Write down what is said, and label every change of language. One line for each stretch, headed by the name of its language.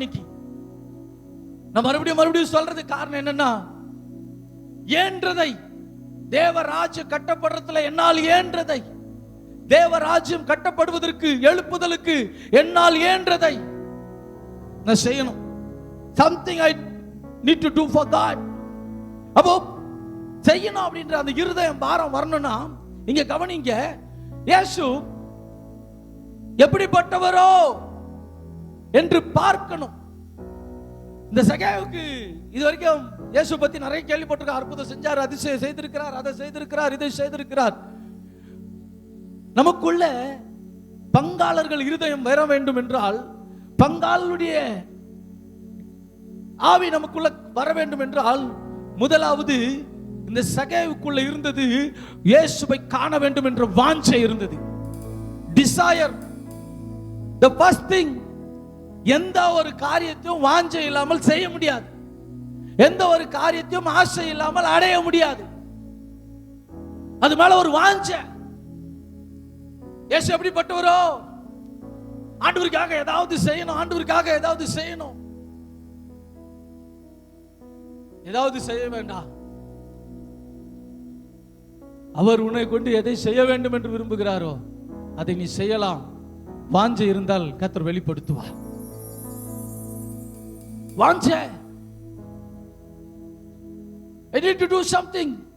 Tamil: இன்னைக்கு நான் மறுபடியும் சொல்றது காரணம் என்னன்னா, ஏன்றதை தேவராஜ்ய கட்டப்படுறதுல என்னால் ஏன்றதை, தேவராஜ்யம் கட்டப்படுவதற்கு எழுப்புதலுக்கு என்னால் ஏன்றதை நான் செய்யணும்.
English: something I need to do for God.
Tamil: அப்போ செய்யணும் அப்படின்ற அந்த இருதயம் பாரம் வரணும்னா இங்க கவனிங்க. இயேசு எப்படிப்பட்டவரோ என்று பார்க்கணும். இந்த சகேவுக்கு இதுவரைக்கும் இயேசு பத்தி நிறைய கேள்விப்பட்டிருக்கார். அற்புதம் செஞ்சார், அதிசயம் செய்திருக்கிறார், அதை செய்திருக்கிறார், இதை செய்திருக்கிறார். நமக்குள்ள பங்காளர்கள் இருதயம் வர வேண்டும் என்றால், பங்காளருடைய ஆவி நமக்குள்ள வர வேண்டும் என்றால், முதலாவது இந்த சகேவுக்குள்ள இருந்தது இயேசுவை காண வேண்டும் என்ற வாஞ்சை இருந்தது.
English: Desire, the first thing.
Tamil: எந்த ஒரு காரியத்தையும் வாஞ்சை இல்லாமல் செய்ய முடியாது. எந்த ஒரு காரியத்தையும் ஆசை இல்லாமல் அடைய முடியாது. அது மேல ஒரு வாஞ்சை. இயேசு எப்படிப்பட்டவரோ, ஆண்டவருக்காக ஏதாவது செய்யணும், ஆண்டவருக்காக ஏதாவது செய்யணும். ஏதாவது செய்ய வேண்டாம், அவர் உன்னை கொண்டு எதை செய்ய வேண்டும் என்று விரும்புகிறாரோ அதை நீ செய்யலாம். வாஞ்சை இருந்தால் கர்த்தர் வெளிப்படுத்துவார்.
English: வாஞ்சை, I need to do something.